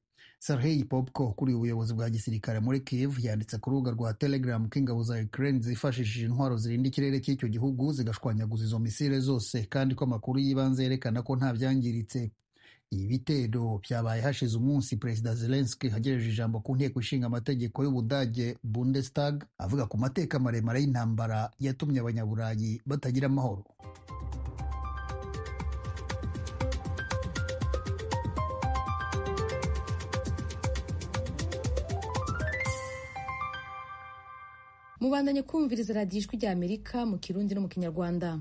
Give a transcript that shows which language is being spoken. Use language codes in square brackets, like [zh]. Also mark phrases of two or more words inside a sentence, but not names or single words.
[rw] Sergei Popko kuri ubuyobozi bwa gisirikare muri Kiev yanditse ku rubuga rwa Telegram ko ingabo za Ukraine zifashishije intwaro zirinda ikirere cy'icyo gihugu zigashwanyaguza izo misile zose, kandi ko amakuru y'ibanze yerekana ko nta byangiritse. Ibi bitero byabaye hashize umunsi Perezida Zelensky hagejeje ijambo ku nteko ishinga amategeko y'Ubudage Bundestag avuga ku mateka maremare y'intambara yatumye abanyaburayi batagira amahoro. [rn] Mubandanye kumviriza radiyo Ijwi rya Amerika mu Kirundi no mu Kinyarwanda.